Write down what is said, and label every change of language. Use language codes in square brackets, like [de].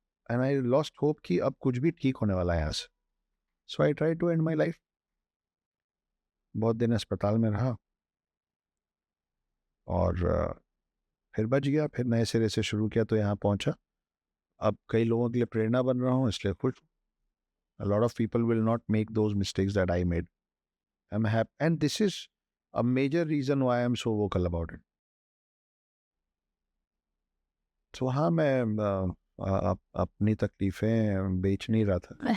[en] and I lost hope [hi] कि अब कुछ भी ठीक होने वाला है यहाँ से। [en] So I try to end my life. [hi] बहुत दिन अस्पताल में रहा और फिर बच गया, फिर नए सिरे से शुरू किया तो यहाँ पहुँचा। अब कई लोगों के लिए प्रेरणा बन रहा हूँ, इसलिए खुश। [en] A lot of people will not make those mistakes that I made. I'm happy, and this is a major reason why I'm so vocal about it. [hi] So हाँ, मैं अपनी तकलीफें बेच नहीं रहा था।